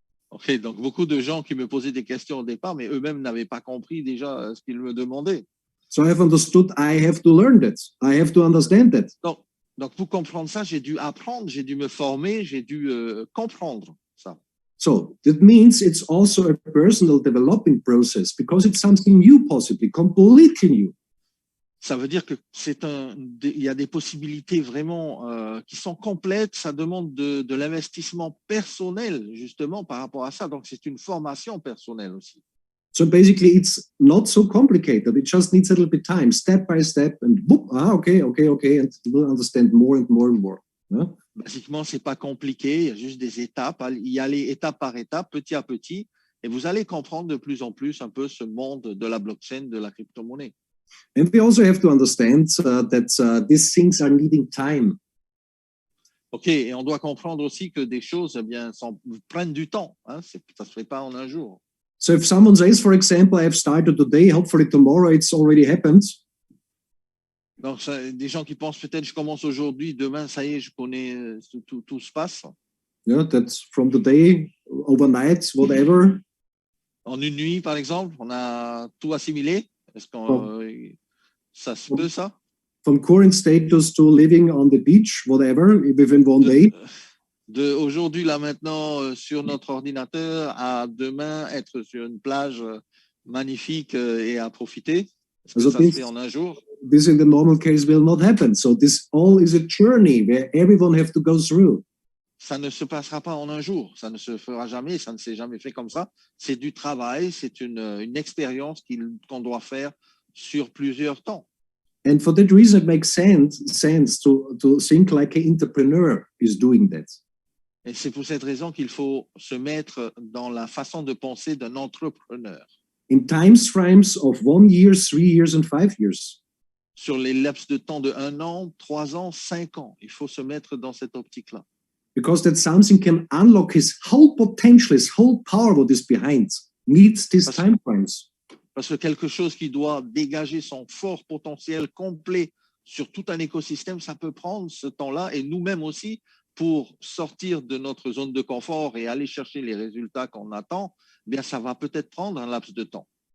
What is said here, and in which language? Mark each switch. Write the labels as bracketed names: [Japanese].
[French] Ok, donc beaucoup de gens qui me posaient des questions au départ, mais eux-mêmes n'avaient pas compris déjà ce qu'ils me demandaient. [English] So I have understood, I have to learn that. I have to understand that. [French] Donc pour comprendre ça, j'ai dû apprendre, j'ai dû me former, j'ai dû comprendre ça. [English] So that means it's also a personal developing process because it's something new, possibly completely new. [French] Ça veut dire que il y a des possibilités vraiment qui sont complètes. Ça demande de l'investissement personnel justement par rapport à ça. Donc c'est une formation personnelle aussi. [English] So basically, it's not so complicated. It just needs a little bit time, step by step, and boop, okay, and you will understand more and more and more. Yeah? [French] Basiquement, c'est pas compliqué. Il y a juste des étapes. Y aller étape par étape, petit à petit, et vous allez comprendre de plus en plus un peu ce monde de la blockchain, de la crypto-monnaie. [English] And we also have to understand that these things are needing time. [French] Ok, et on doit comprendre aussi que des choses, eh bien, prennent du temps. Hein, ça se fait pas en un jour. [English] So if someone says, for example, I have started today, hopefully tomorrow it's already happened. [French] Donc, des gens qui pensent peut-être je commence aujourd'hui, demain, ça y est, je connais, tout se passe. [English] Yeah, that's from today, overnight, whatever. [French] En une nuit, par exemple, on a tout assimilé. Est-ce que ça se peut, ça? [English] from current status to living on the beach, whatever, within one day. [French] De aujourd'hui, là maintenant, sur notre ordinateur, à demain, être sur une plage magnifique et à profiter. Est-ce que [English] Also [French] ça se [English] this- [French] fait en un jour? [English] This in the normal case will not happen. So this all is a journey where everyone have to go through. [French] Ça ne se passera pas en un jour. Ça ne se fera jamais. Ça ne s'est jamais fait comme ça. C'est du travail. C'est une expérience qu'on doit faire sur plusieurs temps. [English] And for that reason, it makes sense to think like an entrepreneur is doing that. [French] Et c'est pour cette raison qu'il faut se mettre dans la façon de penser d'un entrepreneur. [English] In time frames of 1 year, 3 years, and 5 years. [French] Sur les laps de temps de 1 an, 3 ans, 5 ans. Il faut se mettre dans cette optique-là. [English] Because that something can unlock his whole potential, his whole power, what is behind, needs these [French] Parce- [English] time frames. [French] Parce que quelque chose qui doit dégager son fort potentiel complet sur tout un écosystème, ça peut prendre ce temps-là. Et nous-mêmes aussi, pour sortir de notre zone de confort et aller chercher les résultats qu'on attend, eh bien, ça va peut-être prendre un laps de temps.